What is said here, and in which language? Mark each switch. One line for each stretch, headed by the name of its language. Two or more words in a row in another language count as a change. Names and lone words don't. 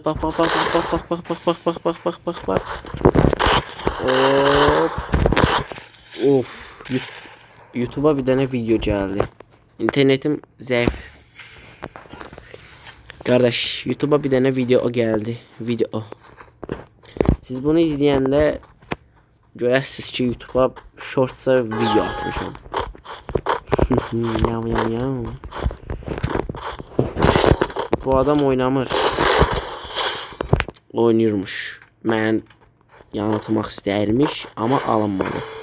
Turkish: Bak. Hop. Of. YouTube'a bir tane video geldi. İnternetim zayıf. Kardeş, YouTube'a bir tane video geldi.
Azerbaijani: Siz bunu izleyende görərsiniz ki, YouTube'a shortsa video atmışam. Yam. Bu adam oynamır.
Turkish: Oynuyormuş.
Azerbaijani: Mən yanıltmaq istəyirmiş, amma alınmadı.